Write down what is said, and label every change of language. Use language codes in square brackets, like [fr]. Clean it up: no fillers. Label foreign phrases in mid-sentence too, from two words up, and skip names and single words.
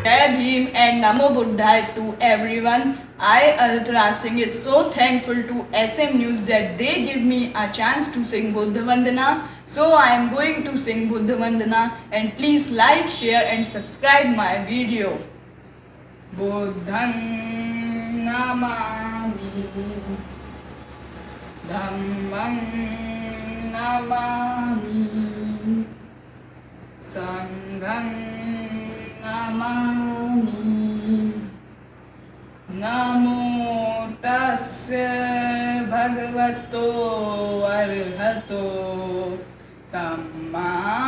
[en] Bhim and [pi] Namo Buddhaya [en] to everyone. I, Aritra Singh, is so thankful to SM News that they give me a chance to sing Buddha Vandana. So I am going to sing Buddha Vandana, and please like, share and subscribe my video. [pi] Buddham Namami Dhammam Namami Sangham Namami Namo Tasya Bhagavato Arhato Samma